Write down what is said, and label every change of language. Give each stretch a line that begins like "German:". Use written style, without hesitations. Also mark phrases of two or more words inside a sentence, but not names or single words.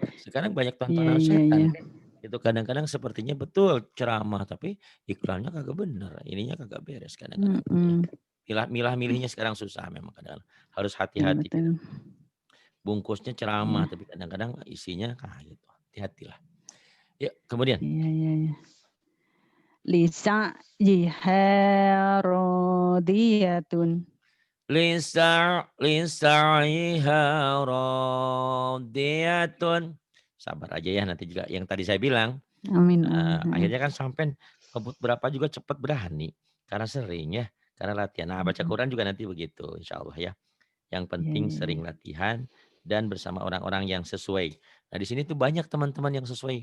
Indonesian: Sekarang banyak tontonan setan. Itu kadang-kadang sepertinya betul ceramah tapi iklannya kagak bener. Ininya kagak beres kadang-kadang. Milah-milihnya sekarang susah memang kadang-kadang. Harus hati-hati. Bungkusnya ceramah tapi kadang-kadang isinya gitu. Hati-hatilah. Ya, kemudian. Iya.
Arabic: لسعيها راضية. لسعيها راضية.
Indonesian: Sabar aja ya nanti juga yang tadi saya bilang. Amin, amin. Akhirnya kan sampai ngebut berapa juga cepat berani. Karena sering ya, karena latihan. Nah baca Quran juga nanti begitu
Arabic: إن شاء الله
Indonesian: ya. Yang Iya, penting iya, sering iya. latihan dan bersama orang-orang yang sesuai. Nah di sini tuh banyak teman-teman yang sesuai.